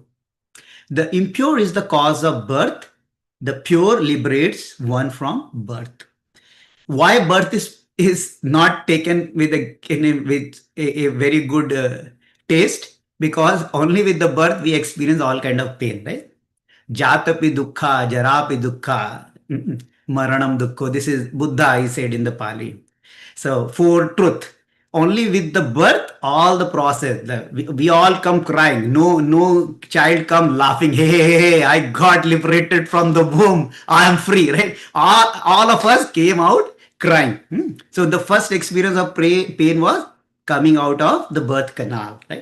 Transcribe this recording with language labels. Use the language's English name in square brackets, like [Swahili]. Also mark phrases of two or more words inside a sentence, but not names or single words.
[English] The impure is the cause of birth, the pure liberates one from birth. Why birth is not taken with a very good taste? Because only with the birth we experience all kind of pain, right? [Pali] Jatapi dukkha, jarapi dukkha, maranam dukkha. [English] This is Buddha, he said in the Pali. So for truth, only with the birth, all the process, we all come crying. No child come laughing. Hey, I got liberated from the womb. I am free, right? All of us came out crying. So the first experience of pain was coming out of the birth canal, right?